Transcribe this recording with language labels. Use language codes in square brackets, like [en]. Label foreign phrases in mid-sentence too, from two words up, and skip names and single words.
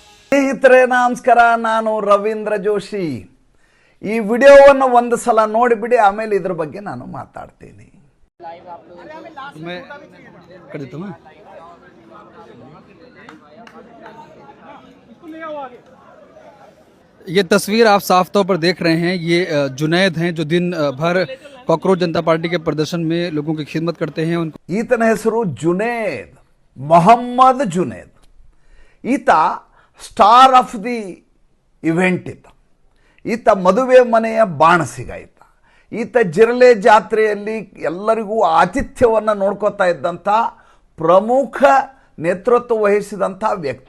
[kn] ಸ್ನೇಹಿತರೆ ನಮಸ್ಕಾರ, ನಾನು ರವೀಂದ್ರ ಜೋಶಿ. ಈ ವಿಡಿಯೋವನ್ನು ಒಂದು ಸಲ ನೋಡಿಬಿಡಿ, ಆಮೇಲೆ ಇದ್ರ ಬಗ್ಗೆ ನಾನು ಮಾತಾಡ್ತೀನಿ. [hi] ये तस्वीर आप साफ तौर पर देख रहे हैं, ये जुनैद हैं जो दिन भर कॉकरोच जनता पार्टी के प्रदर्शन में लोगों की खिदमत करते हैं. [kn] ಈತನ ಹೆಸರು ಜುನೇದ್, ಮೊಹಮ್ಮದ್ ಜುನೇದ್. ಈತ [en] star of the event. [kn] ಈತ ಮದುವೆ ಮನೆಯ ಬಾಣಸಿಗ. ಈತ ಜಿರಲೆ ಜಾತ್ರೆಯಲ್ಲಿ ಎಲ್ಲರಿಗೂ ಆತಿಥ್ಯವನ್ನು ನೋಡ್ಕೋತಾ ಇದ್ದಂಥ ಪ್ರಮುಖ ನೇತೃತ್ವ ವಹಿಸಿದಂಥ ವ್ಯಕ್ತಿ.